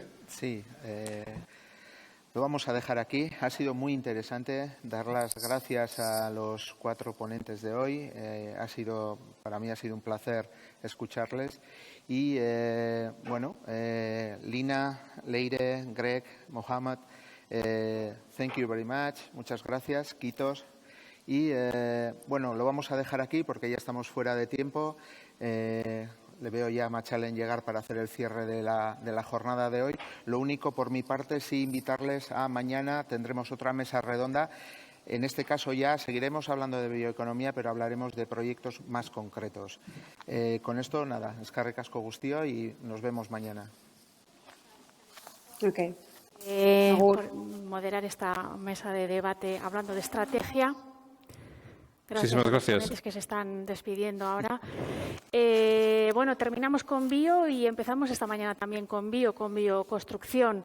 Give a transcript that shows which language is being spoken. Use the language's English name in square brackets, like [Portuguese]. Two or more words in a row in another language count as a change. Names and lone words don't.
[Spanish] Sí, lo vamos a dejar aquí. Ha sido muy interesante. Dar las gracias a los 4 ponentes de hoy. Para mí ha sido un placer escucharles. Y, bueno, Lina, Leire, Greg, Mohamed, [English] thank you very much. [Spanish] Muchas gracias. Kiitos. Y, bueno, lo vamos a dejar aquí porque ya estamos fuera de tiempo. Le veo ya a Machalen llegar para hacer el cierre de la jornada de hoy. Lo único, por mi parte, sí invitarles a mañana. Tendremos otra mesa redonda. En este caso ya seguiremos hablando de bioeconomía, pero hablaremos de proyectos más concretos. Con esto, nada, [Basque] eskerrik asko guztio [Spanish] y nos vemos mañana. Okay. Por moderar esta mesa de debate hablando de estrategia. Gracias a los ponentes que se están despidiendo ahora. Bueno, terminamos con bio y empezamos esta mañana también con bioconstrucción.